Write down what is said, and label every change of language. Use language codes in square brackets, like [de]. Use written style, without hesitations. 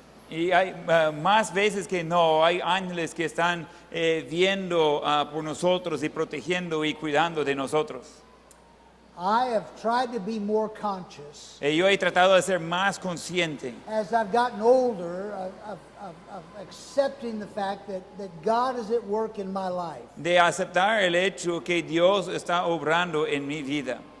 [es] Y hay más veces que no, hay ángeles que están viendo por nosotros y protegiendo y cuidando de nosotros. [en] I have tried to be more conscious [es] Yo he tratado de ser más consciente [en] as I've gotten older of accepting the fact that God is at work in my life. [es] de aceptar el hecho que Dios está obrando en mi vida.